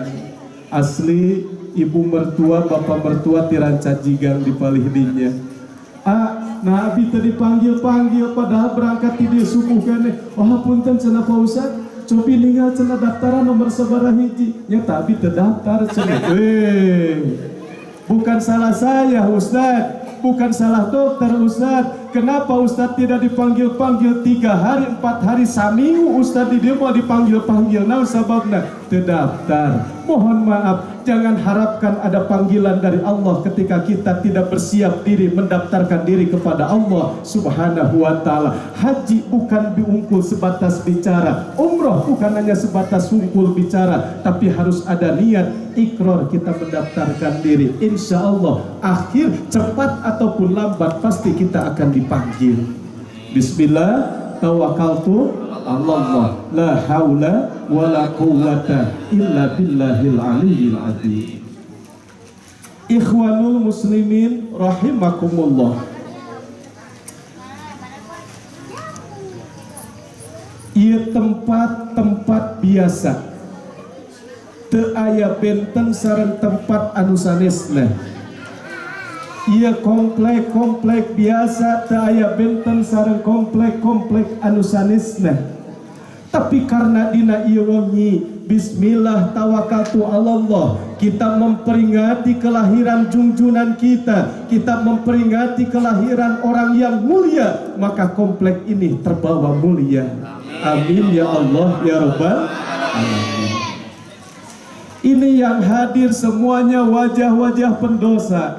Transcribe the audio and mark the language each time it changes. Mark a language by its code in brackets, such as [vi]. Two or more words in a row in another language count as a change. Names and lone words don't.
[su] Asli ibu mertua bapak mertua ti Rancajigang di palih dinya. Nah abi teu dipanggil-panggil padahal berangkat ti dieu subuh keneh. Wah punten cenah Pak Ustad. Cobi ninggal cenah daftaran nomor sabaraha hiji. Nya tapi terdaftar cenah. [id] Bukan salah saya Ustaz, bukan salah dokter Ustaz. Kenapa Ustaz tidak dipanggil-panggil 3 hari 4 hari saminggu Ustaz di dia mau dipanggil-panggil. [su] Naon sababna? [id] Terdaftar. Mohon maaf, jangan harapkan ada panggilan dari Allah ketika kita tidak bersiap diri mendaftarkan diri kepada Allah [ar] سبحانه وتعالى. [id] Haji bukan diungkul sebatas bicara, umroh bukan hanya sebatas ungkul bicara, tapi harus ada niat ikrar kita mendaftarkan diri. [ar] إن شاء الله [id] akhir cepat ataupun lambat pasti kita akan dipanggil. [ar] بسم الله توكلت الله، لا حول ولا قوة إلا بالله العلي العظيم. إخوان المسلمين رحمكم الله. [su] Ieu tempat-tempat biasa teu aya benten sareng tempat anu sanesna. Ia komplek-komplek biasa teu aya benten sareng komplek-komplek anu sanesna. Tapi karena dina ieu wengi [ar] بسم الله توكلت الله, [id] kita memperingati kelahiran junjunan kita memperingati kelahiran orang yang mulia, maka komplek ini terbawa mulia. [ar] آمين يا الله يا رب العالمين. [id] Ini yang hadir semuanya wajah-wajah pendosa.